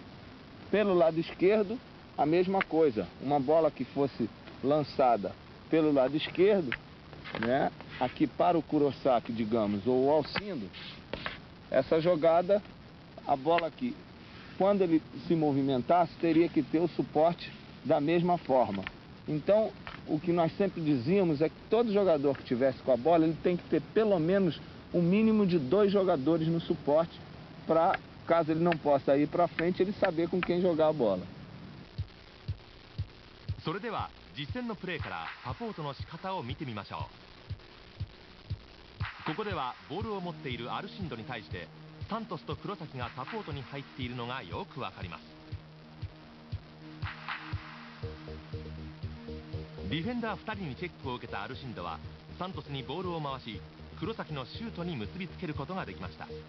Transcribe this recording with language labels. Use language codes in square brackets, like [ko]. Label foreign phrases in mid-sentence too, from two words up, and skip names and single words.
[pt] Pelo lado esquerdo, a mesma coisa, uma bola que fosse lançada pelo lado esquerdo, né, aqui para o Kurosaki, digamos, ou o Alcindo, essa jogada, a bola aqui, quando ele se movimentasse, teria que ter o suporte da mesma forma. Então, o que nós sempre dizíamos é que todo jogador que tivesse com a bola, ele tem que ter pelo menos um mínimo de 2 jogadores no suporte, para, caso ele não possa ir para frente, ele saber com quem jogar a bola. [ja] それでは実践のプレーからサポートの仕方を見てみましょう。ここではボールを持っているアルシンドに対してサントスと黒崎がサポートに入っているのがよくわかります。ディフェンダー2人にチェックを受けたアルシンドはサントスにボールを回し、黒崎のシュートに結びつけることができました。